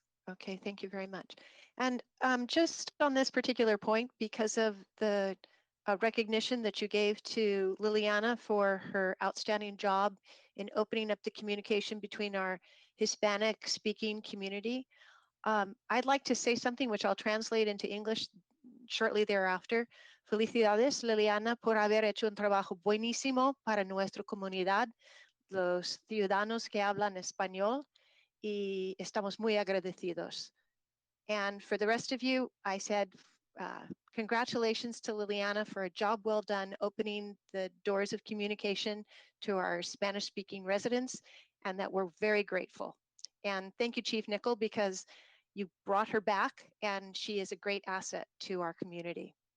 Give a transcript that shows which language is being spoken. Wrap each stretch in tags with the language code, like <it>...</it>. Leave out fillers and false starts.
<en>Okay, thank you very much. And just on this particular point, because of the recognition that you gave to Liliana for her outstanding job in opening up the communication between our Hispanic speaking community, I'd like to say something which I'll translate into English shortly thereafter.</en> <es>Felicidades, Liliana, por haber hecho un trabajo buenísimo para nuestra comunidad, los ciudadanos que hablan español, y estamos muy agradecidos.</es> <en>And for the rest of you, I said, congratulations to Liliana for a job well done opening the doors of communication to our Spanish-speaking residents, and that we're very grateful. And thank you, Chief Nickel, because you brought her back, and she is a great asset to our community.</en>